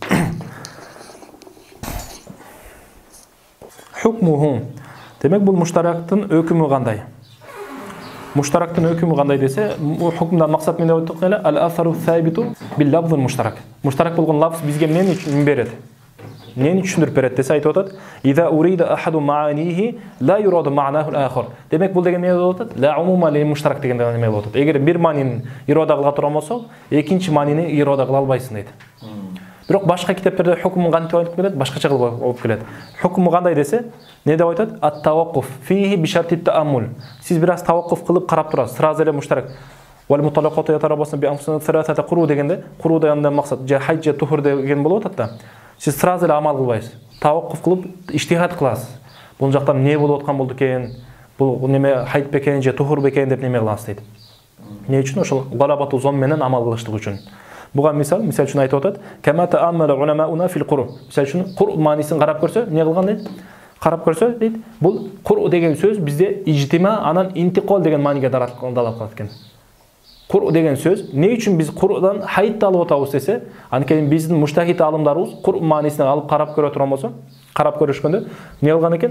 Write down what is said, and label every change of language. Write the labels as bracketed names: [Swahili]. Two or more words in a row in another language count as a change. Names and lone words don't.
[Kyrgyz] Хукмуху. Демек, бул муштарактын өкүмү кандай? Муштарактын өкүмү кандай десе, хукмдан максат эмне деп айттык эле? [Arabic] الأثر الثابت باللفظ المشترك. [Kyrgyz] Муштарак болгон лафз бизге эмнени берет? Нени түшүндүрүп берет десе айтып атат. [Arabic] إذا أريد أحد معانيه لا يراد معناه الآخر. [Kyrgyz] Демек, бул деген эмне болуп атат? [Arabic] لا عموم للمشترك [Kyrgyz] деген эме болуп атат. Эгер бир маанини ирода кыла турган болсо, экинчи маанини ирода кыла албайсың дейт. Бирок башка китептерде хукмун кантип айтып келет? Башкача кылып алып келет. Хукму кандай десе, не деп айтат? [Arabic] التوقف فيه بشرط التأمل. [Kyrgyz] Сиз бир аз таваккуф кылып карап турасыз. Сразу эле муштарак. [Arabic] والمطلقات يتربصن بأنفسهن ثلاثة قروء [Kyrgyz] дегенде, куру дегенде максат же хайж же тухур деген болуп атат да. Сиз сразу эле амал кылбайсыз. Таваккуф кылып иштихад кыласыз. Бул жактан эмне болуп аткан болду экен? Бул неме хайт бекен же тухур бекен деп неме кыласыз дейт. Эмне үчүн? Ошол [Arabic] غلبة الظن [Kyrgyz] менен амал кылыштык үчүн. Буга мисал үчүн айтып атат. [Arabic] كما تأمل علماؤنا في القرء. [Kyrgyz] Мисал үчүн Qur'у маанисин карап көрсө, эмне кылган дейт? Карап көрсө дейт, бул Qur'у деген сөз бизде ижтима, анан интиқол деген мааниге далат кылат экен. Qur'u деген сөз, не үчүн биз Qur'дан хайытты алып атабыз десе, анткени биздин муштахит алымдарыбыз Qur'у маанисин алып карап көрө турган болсо, карап көрүшкөндө эмне кылган экен?